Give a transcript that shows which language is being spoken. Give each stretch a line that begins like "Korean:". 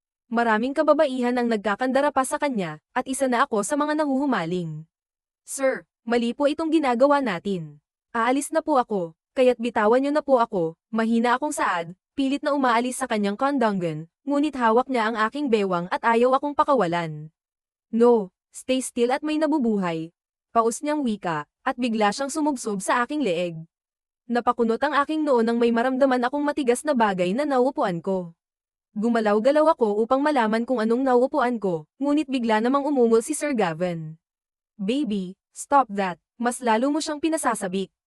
Filipino: Maraming kababaihan ang nagkakandara pa sa kanya, at isa na ako sa mga nahuhumaling. Sir, mali po itong ginagawa natin. Aalis na po ako, kaya't bitawan niyo na po ako, mahina akong saad, pilit na umaalis sa kanyang kandanggan, ngunit hawak niya ang aking bewang at ayaw akong pakawalan.
English: No, stay still
Filipino: at may nabubuhay. Paus niyang wika, at bigla siyang sumubsob sa aking leeg. Napakunot ang aking noo nang may maramdaman akong matigas na bagay na nauupuan ko. Gumalaw-galaw ako upang malaman kung anong nauupuan ko, ngunit bigla namang umungol si Sir Gavin.
English: Baby, stop that,
Filipino: mas lalo mo siyang pinasasabik.